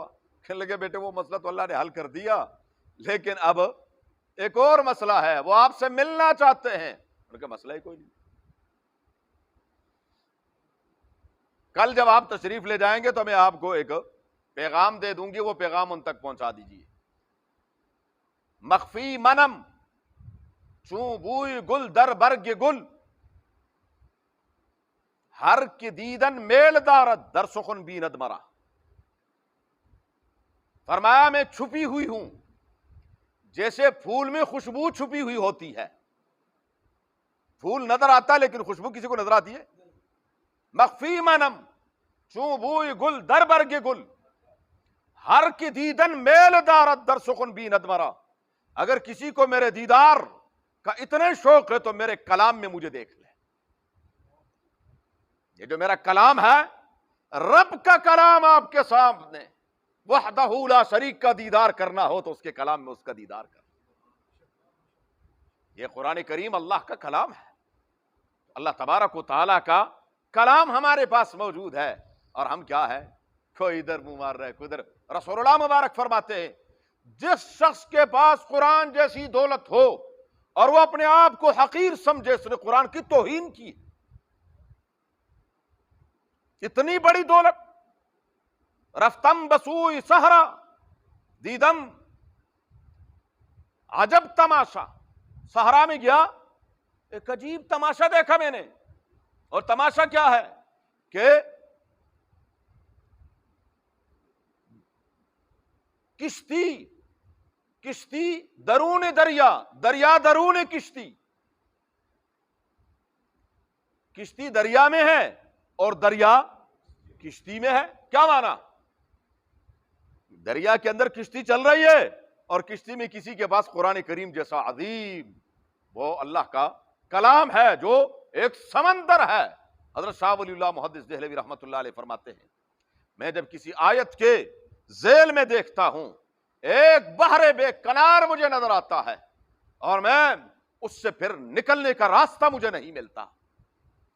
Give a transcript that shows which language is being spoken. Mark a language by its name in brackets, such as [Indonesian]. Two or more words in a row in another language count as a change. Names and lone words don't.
[Urdu] کہنے لگے بیٹے وہ مسئلہ تو اللہ نے حل کر دیا، لیکن اب ایک اور مسئلہ ہے، وہ آپ سے ملنا چاہتے ہیں. ان کا مسئلہ ہی کوئی نہیں. کل جب آپ تشریف لے جائیں گے تو میں آپ کو ایک پیغام دے دوں گی، وہ پیغام ان تک پہنچا دیجیے. [Persian] مخفی منم چوں بوئی گل در برگ گل، ہر کی دیدن میل دارد در سخن بیند مرا. [Urdu] فرمایا میں چھپی ہوئی ہوں جیسے پھول میں خوشبو چھپی ہوئی ہوتی ہے. پھول نظر آتا ہے لیکن خوشبو کسی کو نظر آتی ہے. [Persian] مخفی منم چوں بوئی گل در برگ گل، ہر کی دیدن میل دارد در سخن بیند مرا. [Urdu] اگر کسی کو میرے دیدار کا اتنے شوق ہے تو میرے کلام میں مجھے دیکھ لے. یہ جو میرا کلام ہے، رب کا کلام آپ کے سامنے، [Arabic] وحدہ لا شریک [Urdu] کا دیدار کرنا ہو تو اس کے کلام میں اس کا دیدار کر. یہ قرآن کریم اللہ کا کلام ہے. اللہ تبارک و تعالیٰ کا کلام ہمارے پاس موجود ہے، اور ہم کیا ہے، کوئی ادھر منہ مار رہا ہے، کوئی ادھر. رسول اللہ مبارک فرماتے ہیں جس شخص کے پاس قرآن جیسی دولت ہو اور وہ اپنے آپ کو حقیر سمجھے، اس نے قرآن کی توہین کی. اتنی بڑی دولت. [Persian] رفتم بسوئی صحرا دیدم عجب تماشا. [Urdu] صحرا میں گیا، ایک عجیب تماشا دیکھا میں نے. اور تماشا کیا ہے کہ [Persian] کشتی درون دریا، دریا درون کشتی. [Urdu] کشتی دریا میں ہے اور دریا کشتی میں ہے. کیا مانا؟ دریا کے اندر کشتی چل رہی ہے اور کشتی میں کسی کے پاس قرآن کریم جیسا عظیم وہ اللہ کا کلام ہے جو ایک سمندر ہے. حضرت شاہ ولی اللہ محدث دہلوی رحمۃ اللہ علیہ فرماتے ہیں میں جب کسی آیت کے ذیل میں دیکھتا ہوں ایک بحر بے کنار مجھے نظر آتا ہے اور میں اس سے پھر نکلنے کا راستہ مجھے نہیں ملتا.